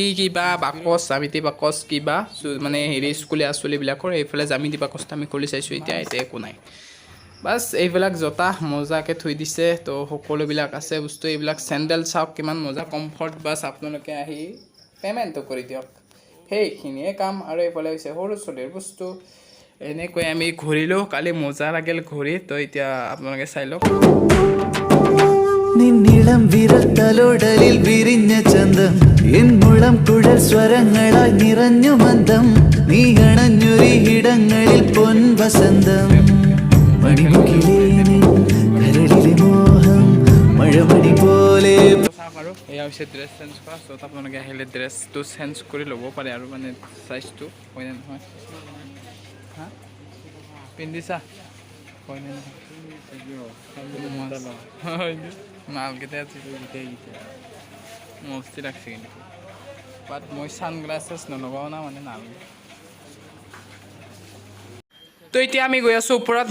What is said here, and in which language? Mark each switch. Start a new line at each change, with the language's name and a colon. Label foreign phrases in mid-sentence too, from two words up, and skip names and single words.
Assamese: কিবা বাকচ কিবা মানে হেৰি স্কুলীয়া ছোৱালীবিলাকৰ এইফালে জ্যামিতি বাকচটো আমি খুলি চাইছোঁ এতিয়া একো নাই বাছ এইবিলাক জোতা মজাকৈ থৈ দিছে তো সকলোবিলাক আছে বস্তু এইবিলাক চেণ্ডেল চাওক কিমান মজা কমফৰ্ট বাছ আপোনালোকে আহি পে'মেণ্টটো কৰি দিয়ক সেইখিনিয়ে কাম আৰু এইফালে হৈছে সৰু ছোৱালীৰ বস্তু এনেকৈ আমি ঘূৰিলোঁ কালি মজা লাগিল ঘূৰি তো এতিয়া আপোনালোকে চাই লওক
Malayalam: നിന്നിളം വിരൽ തലോടലിൽ വിരിഞ്ഞ ചന്തം എൻ മുളം കുഴൽ സ്വരങ്ങളായി നിറഞ്ഞു മന്ദം നീ അണഞ്ഞൊരിടങ്ങളിൽ പൊൻ വസന്തം മണിമുകിലേ കരളിലെ മോഹം മഴമണി പോലെ
Assamese: আৰু এয়া হৈছে
English: dress change
Assamese: কৰা য'ত আপোনালোকে আহিলে ড্ৰেছটো চেঞ্জ কৰি ল'ব পাৰে আৰু মানে চাইজটো হয়নে নহয় হা পিন্ধিছা হয়নে নহয় মালকেইটা আছে
Bangla: মস্তি লাগছে
Assamese: কিন্তু বাট মই ছানগ্লাছেছ নলগাওঁ না মানে নালাগে তো এতিয়া আমি গৈ আছোঁ ওপৰত